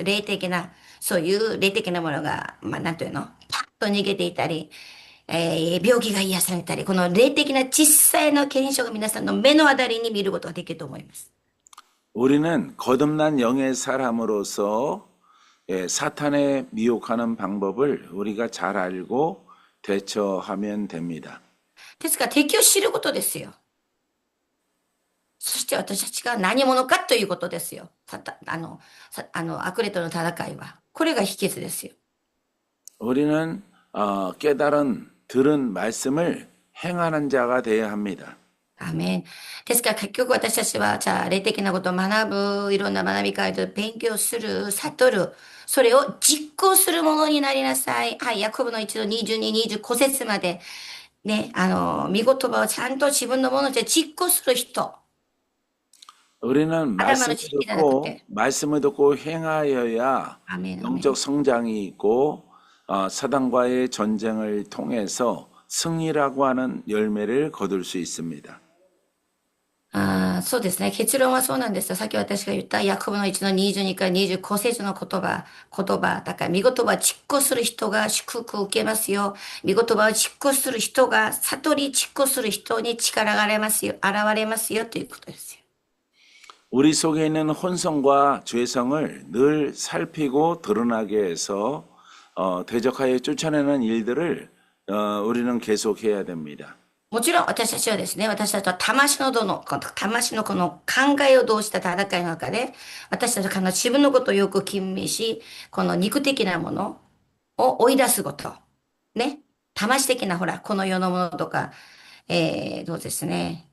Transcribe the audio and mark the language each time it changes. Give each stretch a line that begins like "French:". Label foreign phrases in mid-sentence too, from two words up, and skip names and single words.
Japanese: 霊的な、そういう霊的なものが、なんというの、パッと逃げていたり、病気が癒されたり、この霊的な小さいの現象が皆さんの目のあたりに見ることができると思います。
Korean: 우리는 거듭난 영의 사람으로서 사탄에 미혹하는 방법을 우리가 잘 알고 대처하면 됩니다.
Japanese: ですから敵を知ることですよ。そして私たちが何者かということですよ。悪霊との戦いは。これが秘訣ですよ。
Korean: 우리는 깨달은 들은 말씀을 행하는 자가 되어야 합니다.
Japanese: アーメン。ですから結局私たちは、じゃあ霊的なことを学ぶ、いろんな学び会で勉強する、悟る、それを実行するものになりなさい。はい、ヤコブの1の22、25節まで、ね、御言葉をちゃんと自分のもので実行する人。
Korean: 우리는 아담아는 지키지 않았대. 말씀을 듣고 행하여야 아멘, 영적 아멘. 성장이 있고 사단과의 전쟁을 통해서 승리라고 하는 열매를 거둘 수 있습니다.
Japanese: そうですね。結論はそうなんですよ。さっき私が言ったヤコブの1の22から25節の言葉。だから、見言葉を実行する人が祝福を受けますよ。見言葉を実行する人が、悟り実行する人に力が現れますよということですよ。
Korean: 우리 속에 있는 혼성과 죄성을 늘 살피고 드러나게 해서 대적하여 쫓아내는 일들을 우리는 계속해야 됩니다.
Japanese: もちろん私たちはですね、私たちは魂のこの考えを動じた戦いの中で、私たちは自分のことをよく吟味し、この肉的なものを追い出すこと。ね。魂的なほら、この世のものとか、どうですね。